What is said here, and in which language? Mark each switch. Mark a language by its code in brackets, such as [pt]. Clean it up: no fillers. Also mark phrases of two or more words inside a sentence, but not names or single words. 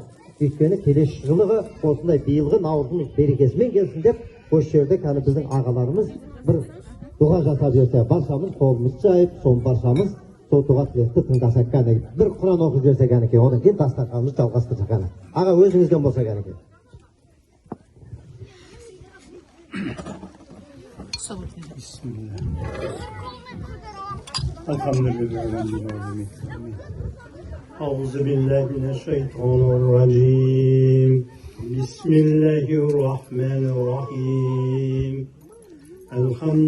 [kk] Өйткені келесі жылғы осындай биылғы наурызымыз берекесімен келсін деп, осы жерде кәні біздің ағаларымыз бір дұға жасап жүрсе, баршамыз қолымыз жайып, соны баршамыз сол дұға тілекті тыңдасақ кәне. Бір құран оқып жүрсе кәне, одан кейін дастарханымыз жалғастырсақ кәне. Аға өзіңізден болса кәне. [ar] أعوذ بالله من الشيطان الرجيم بسم الله الرحمن الرحيم الحمد